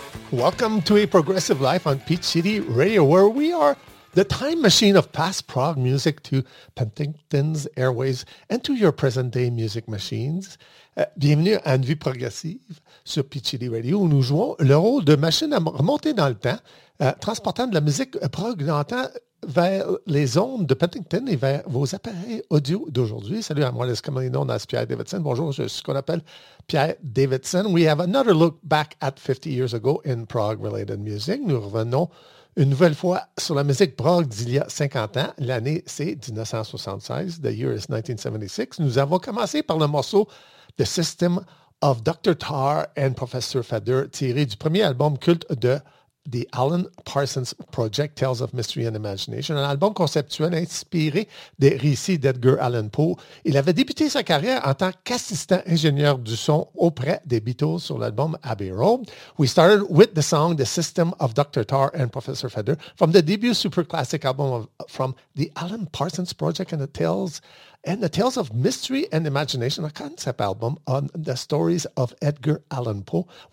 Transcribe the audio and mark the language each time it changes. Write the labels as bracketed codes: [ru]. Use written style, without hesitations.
[en] Welcome to A Progressive Life on Peach City Radio, where we are the time machine of past prog music to Penticton's airways and to your present-day music machines. [fr] Bienvenue à une vie progressive sur Peach City Radio, où nous jouons le rôle de machine à remonter dans le temps, transportant de la musique prog dans le temps vers les ondes de Penticton et vers vos appareils audio d'aujourd'hui. Salut à moi, les Scamalinons, c'est Pierre Davidson. Bonjour, je suis ce qu'on appelle Pierre Davidson. [en] We have another look back at 50 years ago in prog-related music. [fr] Nous revenons une nouvelle fois sur la musique prog d'il y a 50 ans. L'année, c'est 1976. [en] The year is 1976. [fr] Nous avons commencé par le morceau The System of Dr. Tarr and Professor Fader, tiré du premier album culte de The Alan Parsons Project, Tales of Mystery and Imagination, un album conceptuel inspiré des récits d'Edgar Allan Poe. Il avait débuté sa carrière en tant qu'assistant ingénieur du son auprès des Beatles sur l'album Abbey Road. [en] We started with the song The System of Dr. Tarr and Professor Fader from the debut super classic album from The Alan Parsons Project and the Tales of Mystery and Imagination, a concept album on the stories of Edgar Allan Poe.